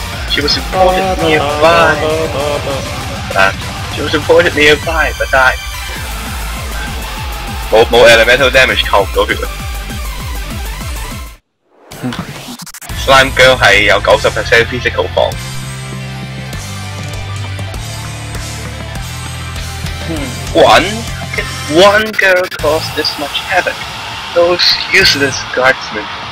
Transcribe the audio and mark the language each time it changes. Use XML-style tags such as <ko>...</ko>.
<en>She was reported nearby. She was reported nearby, but died.</en> <yue>冇 elemental damage 扣唔到血啊。 Slime Girl 係有90% physical 防。滾</yue> <en>Could one girl cause this much havoc? Those useless guardsmen.</en>